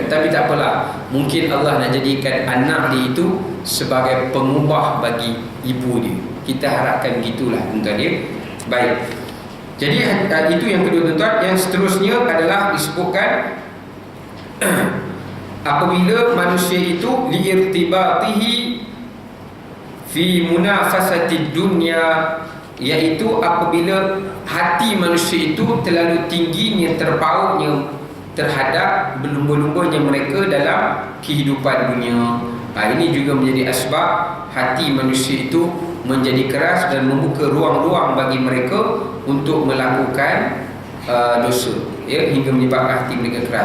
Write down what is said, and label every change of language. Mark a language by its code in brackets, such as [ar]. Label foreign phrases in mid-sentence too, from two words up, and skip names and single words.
[ms] Tapi tak apalah, mungkin Allah nak jadikan anak dia itu sebagai pengubah bagi ibu dia. Kita harapkan gitulah tuan-tuan dia. Baik. Jadi itu yang kedua tuan-tuan. Yang seterusnya adalah disebutkan apabila manusia itu [ar] لارتباطه في منافسة الدنيا, [ms] iaitu apabila hati manusia itu terlalu tingginya, terpautnya terhadap berlumba-lumbanya mereka dalam kehidupan dunia. Ini juga menjadi asbab hati manusia itu menjadi keras dan membuka ruang-ruang bagi mereka untuk melakukan dosa, ya, hingga menyebabkan hati mereka keras.